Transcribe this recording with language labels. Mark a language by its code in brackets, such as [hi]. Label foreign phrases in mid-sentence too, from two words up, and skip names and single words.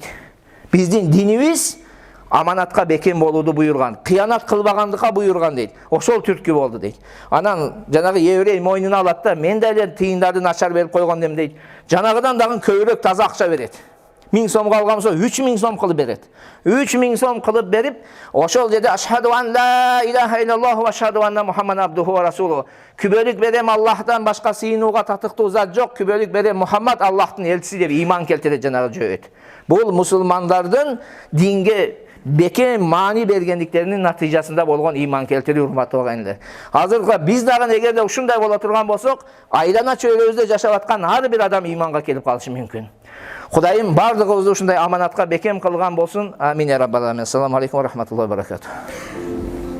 [ky] Биздин динибиз аманатка бекем болууду буйруган, кыянат кылбагандыкка буйруган дейт. Ошол түрткү болду дейт. Анан жанагы еврей мойнуна алат да, мен да эле тыйындарды начар берип койгондум дейт. Жанагыдан дагы көбүрөөк таза акча берет. 1000 сомго алган болсо 3000 сом кылып берет. 3000 сом кылып берип, ошол жерде [ar] أشهد أن لا إله إلا الله وأشهد أن محمدا عبده ورسوله. [ky] Күбөлүк берем Аллахтан башка сыйынууга татыктуу зат жок, күбөлүк берем Мухаммад Аллахтын элчиси деп иман келтирет жанагы жөөт. Бул мусулмандардын динге бекем маани бергендиктеринин натыйжасында болгон иман келтирүү, урматтуу агайындар. Азыркы биз дагы эгерде ушундай боло турган болсок, айлана чөйрөбүздө жашап аткан ар бир адам иманга келип калышы мүмкүн. Кудайым бардыгыбызды ушундай аманатка бекем кылган болсун. [ar] آمين يا رب العالمين. السلام عليكم ورحمة الله وبركاته.